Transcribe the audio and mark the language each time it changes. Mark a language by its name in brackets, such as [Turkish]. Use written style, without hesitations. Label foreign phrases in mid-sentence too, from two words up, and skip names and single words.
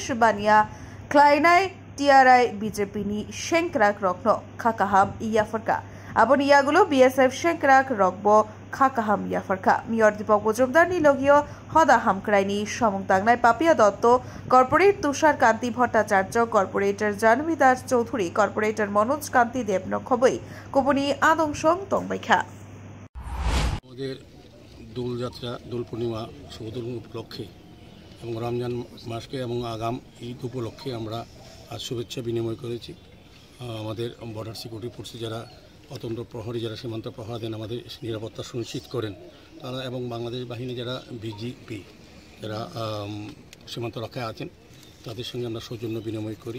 [Kok Borok] बानिया ख्लायनाय टीआरआई बीजेपी नि शेंकरा रखनो खाका हाम याफोरका aboni yagulo BSF शेंकराक रखबो खाकाहाम याफरका मेयर दीपक मजुमदार नि लगियो हदा हामक्राइनि समंतांगनाय पापिया दत्त कॉर्पोरेट तुषार कांति भट्टाचार्य कॉर्पोरेटर जानवी दास चौधुरी कॉर्पोरेटर मनोज कांति देव नखबै कुपनि आदंसं तंबायखा [Bangla] আমাদের দোল যাত্রা দোল পূর্ণিমা শুভ দোল উপলক্ষে এবং রমজান মাসকে এবং আগাম ঈদ উপলক্ষে আমরা আজ শুভেচ্ছা বিনিময় করেছি। আমাদের বর্ডার সিকিউরিটি ফোর্সে যারা অতন্ত্র প্রহরী যারা সীমান্ত প্রহরা দেন আমাদের নিরাপত্তা সুনিশ্চিত করেন তারা এবং বাংলাদেশ বাহিনী যারা বিজিপি যারা সীমান্ত রক্ষায় আছেন তাদের সঙ্গে আমরা সৌজন্য বিনিময় করি।